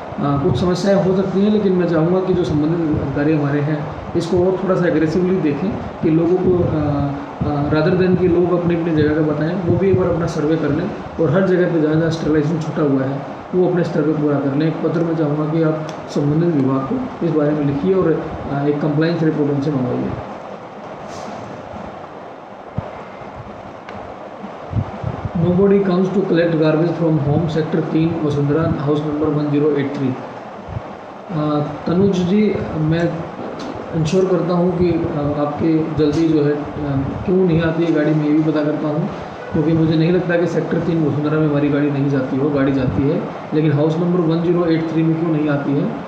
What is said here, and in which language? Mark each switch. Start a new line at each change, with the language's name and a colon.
Hindi: कुछ समस्याएं हो सकती हैं, लेकिन मैं चाहूँगा कि जो संबंधित अधिकारी हमारे हैं इसको और थोड़ा सा एग्रेसिवली देखें कि लोगों को
English: rather than
Hindi: कि लोग अपनी अपनी जगह का बताएं, वो भी एक बार अपना सर्वे कर लें और हर जगह पे जहाँ जहाँ स्टेरिलाइजेशन छूटा हुआ है वो अपने स्तर पर पूरा कर लें। एक पत्र में चाहूँगा कि आप संबंधित विभाग को इस बारे में लिखिए और एक कंप्लाइंस रिपोर्ट उनसे मंगवाइए।
English: Nobody comes to collect garbage from home, sector 3 Vasundhara, house number 1083।
Hindi: Tanuj जी, मैं इंश्योर करता हूँ कि आपकी जल्दी जो है क्यों नहीं आती है गाड़ी, मैं ये भी पता करता हूँ, क्योंकि मुझे नहीं लगता कि सेक्टर 3 वसुंधरा में हमारी गाड़ी नहीं जाती हो, गाड़ी जाती है, लेकिन हाउस नंबर 1083 में क्यों नहीं आती है।